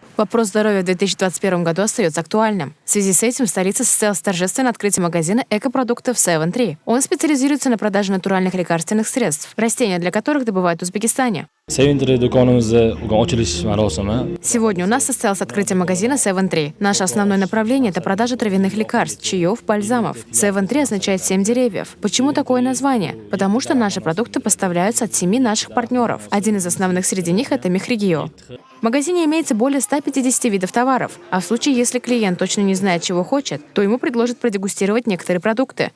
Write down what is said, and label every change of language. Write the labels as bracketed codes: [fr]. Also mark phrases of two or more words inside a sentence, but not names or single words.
[ru] Вопрос здоровья в 2021 году остается актуальным. В связи с этим в столице состоялось торжественное открытие магазина экопродуктов Seven Tree. Он специализируется на продаже натуральных лекарственных средств, растения для которых добывают в Узбекистане. [uz] Seven Tree do'konimizni ochilish marosimi. [ru] Сегодня у нас состоялось открытие магазина Seven Tree. Наше основное направление – это продажа травяных лекарств, чаев, бальзамов. Seven Tree означает 7 деревьев. Почему такое название? Потому что наши продукты поставляются от 7 наших партнеров. Один из основных среди них – это Мехригио. В магазине имеется более 150 видов товаров, а в случае, если клиент точно не знает, чего хочет, то ему предложат продегустировать некоторые продукты.